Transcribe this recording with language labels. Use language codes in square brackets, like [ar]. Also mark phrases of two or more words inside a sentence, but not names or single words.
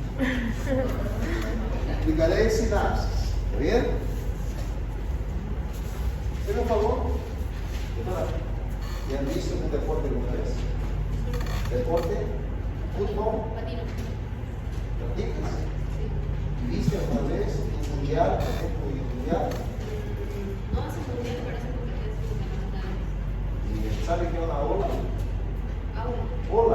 [pt] Explicarei sinapses. Está bem? Você não falou? Já visto um deporte alguma vez? Deporte? Futebol? Praticas? [es] ¿Viste alguna vez un mundial, por ejemplo, y un mundial? No, ese mundial parece que ¿Y sabe qué es una ola? [pt] Aula. [es] ¿Ola?